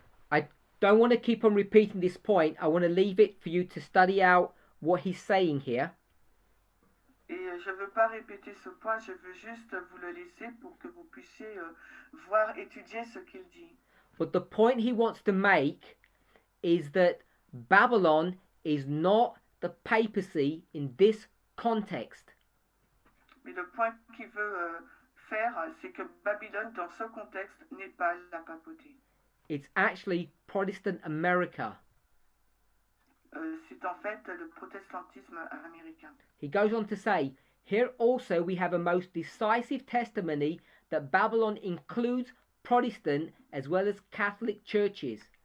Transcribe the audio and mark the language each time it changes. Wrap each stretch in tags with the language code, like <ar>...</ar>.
<en>I don't want to keep on repeating this point. I want to leave it for you to study out what he's saying here.</en> <fr>Et je ne veux pas répéter ce point, je veux juste vous le laisser pour que vous puissiez voir, étudier ce qu'il dit.</fr> <en>But the point he wants to make is that Babylon is not the papacy in this context.</en> <fr>Mais le point qu'il veut faire, c'est que Babylone, dans ce contexte, n'est pas la papauté.</fr> <en>It's actually Protestant America.</en> <fr>C'est en fait le protestantisme américain.</fr> <en>He goes on to say, here also we have a most decisive testimony that Babylon includes Protestant as well as Catholic churches.</en>